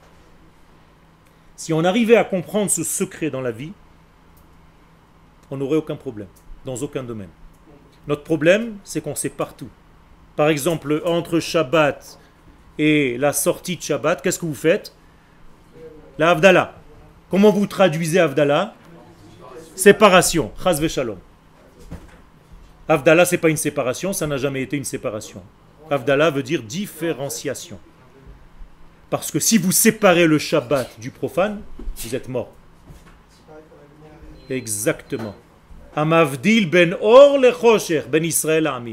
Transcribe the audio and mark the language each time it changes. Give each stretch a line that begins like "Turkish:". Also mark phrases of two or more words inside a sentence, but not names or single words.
French: Si on arrivait à comprendre ce secret dans la vie, on n'aurait aucun problème, dans aucun domaine. Notre problème, c'est qu'on sépare tout. Par exemple, entre Shabbat et la sortie de Shabbat, qu'est-ce que vous faites? La Havdalah. Comment vous traduisez Havdalah? Séparation.
Hebrew: חס ושלום.
French: Havdalah, ce n'est pas une séparation, ça n'a jamais été une séparation. Havdalah veut dire différenciation. Parce que si vous séparez le Shabbat du profane, vous êtes mort. Exactement.
Hebrew: המבדיל בין אור לחושך בין ישראל עמים.